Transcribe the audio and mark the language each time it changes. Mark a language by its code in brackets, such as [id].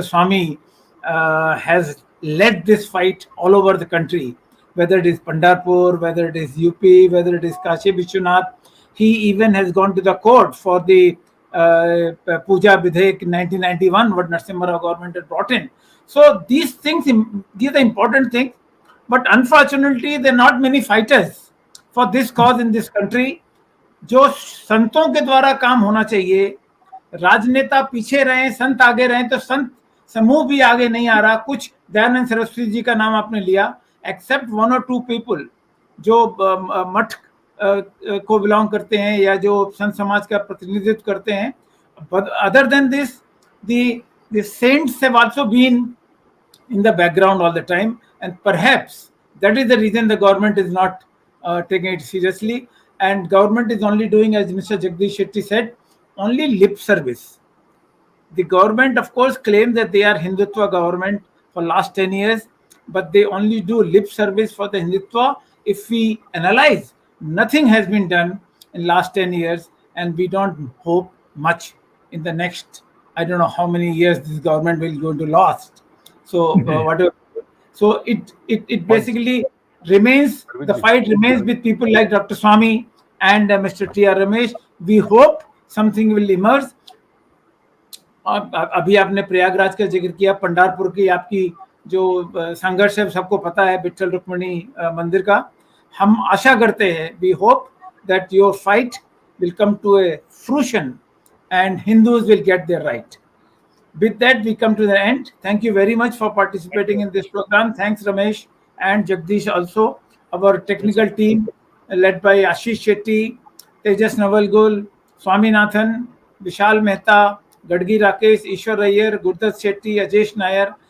[en] Swamy has led this fight all over the country, whether it is Pandharpur, whether it is UP, whether it is Kashi Vishwanath. He even has gone to the court for the Puja Vidhek in 1991, what Narasimha Rao government had brought in. So these things, these are important things, but unfortunately, there are not many fighters for this cause in this country. [hi] जो संतों के द्वारा काम होना चाहिए, राजनेता पीछे रहे, संत आगे रहे, तो संत समूह भी आगे नहीं आ रहा. कुछ दयानंद सरस्वती जी का नाम आपने लिया, [en] except 1 or 2 people [hi] जो मठ को बिलोंग करते हैं या जो संत समाज का प्रतिनिधित्व करते हैं. [en] But other than this, the saints have also been in the background all the time, and perhaps that is the reason the government is not taking it seriously, and government is only doing, as Mr. Jagdish Shetty said, only lip service. The government, of course, claims that they are Hindutva government for last 10 years, but they only do lip service for the Hindutva. If we analyze, nothing has been done in last 10 years, and we don't hope much in the next, I don't know how many years this government will go to last. So whatever. So it basically remains, the fight remains with people like Dr. Swamy and Mr. T.R.Ramesh. We hope something will emerge. [hi] अभी आपने प्रयागराज का जिक्र किया, पंढरपुर की आपकी जो संघर्ष है सबको पता है, विठल रुक्मिणी मंदिर का. हम आशा करते हैं, [en] we hope that your fight will come to a fruition and Hindus will get their right. With that, we come to the end. Thank you very much for participating in this program. Thanks, Ramesh and Jagdish also. Our technical team led by Ashish Shetty, Tejas Navalgul, Swaminathan, Vishal Mehta, Gadgi Rakesh, Ishwar Iyer, Gurdat Shetty, Ajesh Nair.